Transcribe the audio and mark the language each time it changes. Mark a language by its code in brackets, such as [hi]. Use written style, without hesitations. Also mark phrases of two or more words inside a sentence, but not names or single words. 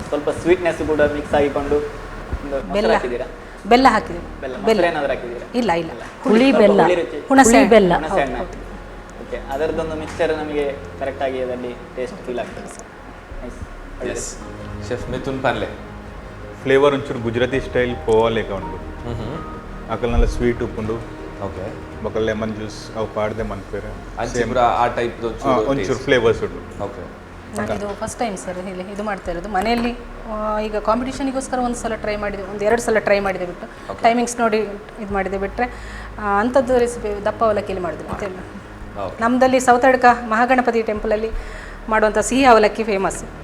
[kn] ಸ್ವಲ್ಪ ಸ್ವೀಟ್ನೆಸ್ ಕೂಡ ಮಿಕ್ಸ್ ಆಗಿಕೊಂಡು ಬೆಲ್ಲ ಹಾಕಿದ್ದೀರಾ? ಬೆಲ್ಲ ಹಾಕಿದ್ದೀವಿ. ಬೆಲ್ಲ ಏನಾದರೂ ಹಾಕಿದ್ದೀರಾ? ಇಲ್ಲ ಇಲ್ಲ, ಹುಳಿ ಬೆಲ್ಲ, ಹುಣಸೆ ಬೆಲ್ಲ. ಓಕೆ, ಅದರದ್ದೊಂದು ಮಿಕ್ಸ್ಚರ್ ನಮಗೆ ಕರೆಕ್ಟಾಗಿ ಅದರಲ್ಲಿ [en] taste feel [kn] ಆಗ್ತದೆ. [tcy] ಎಸ್. ಶೆಫ್ ಮಿಥುನ್ ಪಾನ್ಲೆ ಫ್ಲೇವರ್ ಒಂಚೂರು ಗುಜರಾತಿ ಸ್ಟೈಲ್ ಪೋವಾ ಲೆಕ್ಕ ಉಂಟು. ಅಕಲ್ನೆಲ್ಲ ಸ್ವೀಟ್ ಉಪ್ಪುಂಡು. ಓಕೆ. ಬೊಕ್ಕ [en] lemon juice [tcy] ಅವು ಪಾಡ್ದೆ ಮನ್ಪೇರೆ ಆ ಟೈಪ್ ಒಂಚೂರು ಫ್ಲೇವರ್ಸ್ ಉಂಟು. ಓಕೆ. [kn] ಇದು [en] first time sir [kn] ಇಲ್ಲಿ ಇದು ಮಾಡ್ತಾ ಇರೋದು. ಮನೆಯಲ್ಲಿ ಈಗ ಕಾಂಪಿಟೇಷನಿಗೋಸ್ಕರ ಒಂದು ಸಲ ಟ್ರೈ ಮಾಡಿದೆ, 1-2 ಸಲ ಟ್ರೈ ಮಾಡಿದೆ ಬಿಟ್ಟು ಟೈಮಿಂಗ್ಸ್ ನೋಡಿ ಇದು ಮಾಡಿದೆ ಬಿಟ್ಟರೆ ಅಂಥದ್ದು ರೆಸಿಪಿ ದಪ್ಪ ಅವಲಕ್ಕಿಯಲ್ಲಿ ಮಾಡಿದೆ. ಮತ್ತೆ ನಮ್ಮದಲ್ಲಿ ಸೌತಡ್ಕ ಮಹಾಗಣಪತಿ ಟೆಂಪಲಲ್ಲಿ ಮಾಡುವಂಥ ಸಿಹಿ ಅವಲಕ್ಕಿ ಫೇಮಸ್.